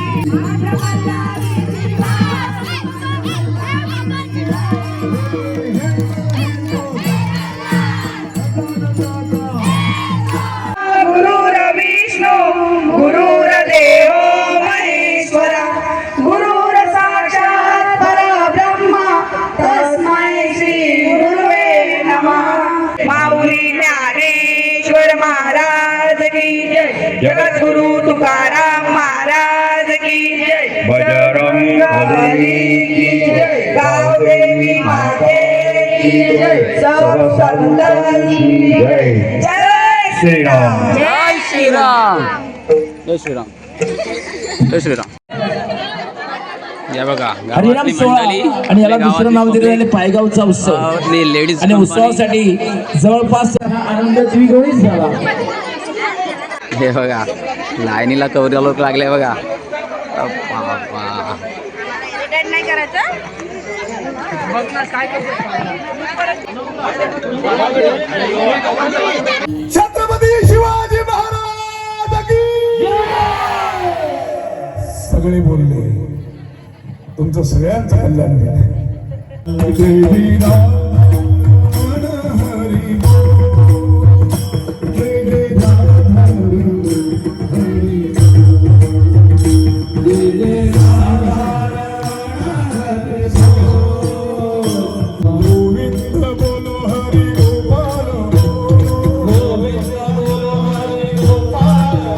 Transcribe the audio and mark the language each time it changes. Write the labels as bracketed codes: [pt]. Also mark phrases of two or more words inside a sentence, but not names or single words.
[sa] गुरुर्विष्णू गुरुर्देव महेश्वरा गुरुर साक्षात परब्रह्म तस्मै श्री गुरुवे नमः। [hi] माऊली ज्ञानेश्वर महाराज की जय, जगद्गुरु तुकाराम महाराज की जय, बजरंग बली की जय, गावदेवी माते की जय, सब संतान की जय। जय श्री राम। जय श्रीराम जय श्रीराम जय श्रीराम. [mr] या बघा हरिनाम गावातली सोहळा मंडळी आणि याला आपल्या दुसरं नाव दिलेलं आहे पायगावचा उत्सव गावातली लेडीज आणि उत्सवासाठी जवळपास आनंद द्विगुणित झाला. हे बघा लाईनीला कवऱ्या लोक लागले बघा. बाबा. नाही करायचं. छत्रपती शिवाजी महाराज की सगळे बोलले तुमचं सगळ्यांचं कल्याण केलं. [hi] जय राम हरी बोल. जय राम हरी गोविंद बोलो हरी गोपाल गोविंद बोलो हरी गोपाल